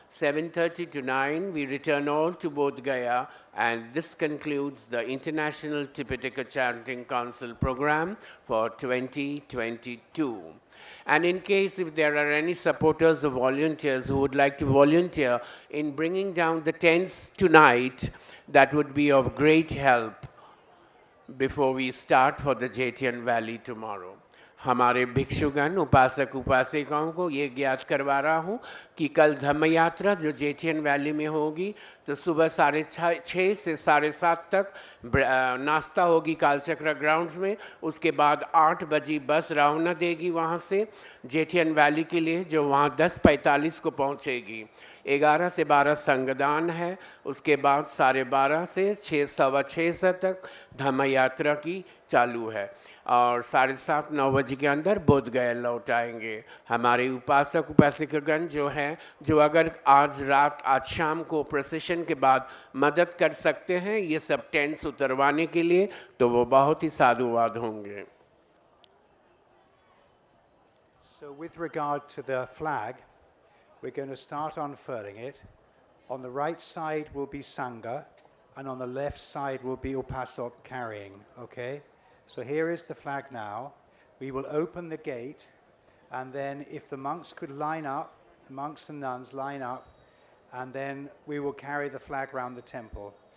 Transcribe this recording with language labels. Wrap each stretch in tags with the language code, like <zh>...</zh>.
<en>7:30 to 9, we return all to Bodhgaya, and this concludes the International Tipitaka Chanting Council program for 2022. And in case if there are any supporters or volunteers who would like to volunteer in bringing down the tents tonight, that would be of great help before we start for the Jetian Valley tomorrow.</en> <hi>हमारे भिक्षुगण उपासक उपासिकाओं को ये ज्ञात करवा रहा हूँ कि कल धम्म यात्रा जो जेठियन वैली में होगी तो सुबह 6:30 से 7:30 तक नाश्ता होगी कालचक्र ग्राउंड्स में। उसके बाद 8 बजे बस रवाना देगी वहाँ से जेठियन वैली के लिए, जो वहाँ 10:45 को पहुँचेगी। 11 से 12 संगदान है। उसके बाद 12:30 से 6:15 तक धम्म यात्रा की चालू है और 7:30-9 बजे के अंदर बोधगया लौट आएंगे। हमारे उपासक उपासिकागण जो हैं, जो अगर आज रात आज शाम को प्रोसेशन के बाद मदद कर सकते हैं ये सब टेंट्स उतरवाने के लिए, तो वो बहुत ही साधुवाद होंगे।</hi> <en>So with regard to the flag, we're going to start unfurling it. On the right side will be Sangha, and on the left side will be Upasok carrying, okay? So here is the flag now. We will open the gate, and then if the monks could line up, the monks and nuns line up, and then we will carry the flag around the temple.</en>